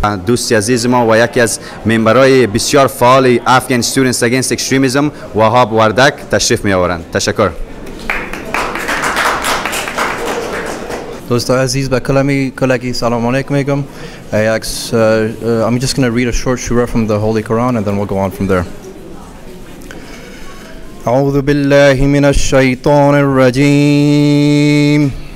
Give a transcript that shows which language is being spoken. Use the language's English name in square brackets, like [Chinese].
[Persian] دوست عزیز ما و یکی از ممبرای بسیار فعال افغان استودنتس اگینست اکستریمیسم وهاب وردک تشریف می آورند. تشکر. دوستان عزیز به کلگی سلام علیکم میگم. [English] I'm just going to read a short surah from the Holy Quran and then we'll go on from there. [Arabic] أعوذ بالله من الشيطان الرجيم.